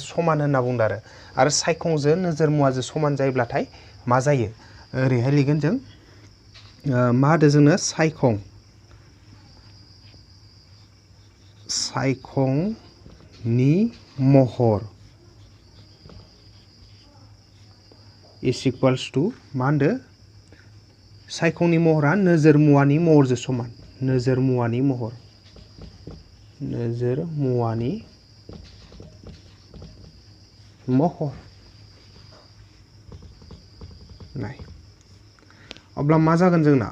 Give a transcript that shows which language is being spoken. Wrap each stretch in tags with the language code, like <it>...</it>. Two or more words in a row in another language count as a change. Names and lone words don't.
<brx>समान होनना बुंदों आरो सायखंजों नोजोर मुवाजों समान जायोब्लाथाय मा जायो? ओरैहाय लिरगोन जों मा होदो जोंनो? सायखंनि महर</brx> <en>is equals to</en> <brx>मा होनदो? सायखंनि महरा नोजोर मुवानि महरजों समान। नोजोर मुवानि महर नाय अब्ला मा जागोन जोंना?</brx>